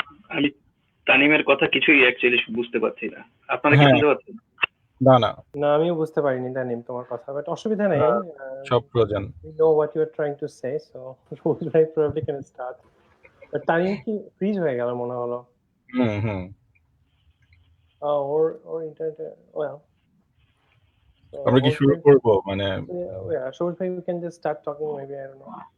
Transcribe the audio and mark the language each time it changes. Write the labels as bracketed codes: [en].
[bn] আমি তানিমের কথা কিছুই অ্যাকচুয়ালি বুঝতে পারছি না। আপনারা কি হ্যাঁ, শুনতে পাচ্ছেন? না না, না, আমিও বুঝতে পারিনি তানিম তোমার কথা, বাট অসুবিধা নেই। সব প্রয়োজন। [en] We know what you are trying to say, so Sabuj ভাই probably can start. [bn] But Tanim কি ফ্রিজ হয়ে গেল মনে হলো? হুম। ওর ইন্টারনেট, well, আমরা কি শুরু করব? মানে [en] সবুজ ভাই, we can just start talking maybe, I don't know.